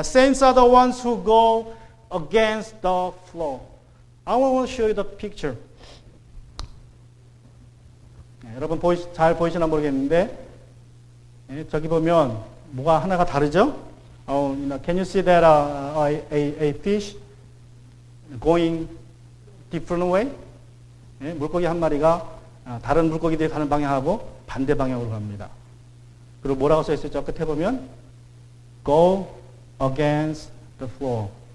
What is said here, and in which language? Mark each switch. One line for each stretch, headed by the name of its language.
English: Saints are the ones who go against the flow. I want to show you the picture.
Korean: 여러분 잘 보이시나 모르겠는데 저기 보면 뭐가 하나가 다르죠?
English: Can you see that a fish going different way?
Korean: 물고기 한 마리가 다른 물고기들이 가는 방향하고 반대 방향으로 갑니다. 그리고 뭐라고 써 있어요? 저 끝에 보면
English: go against the flow.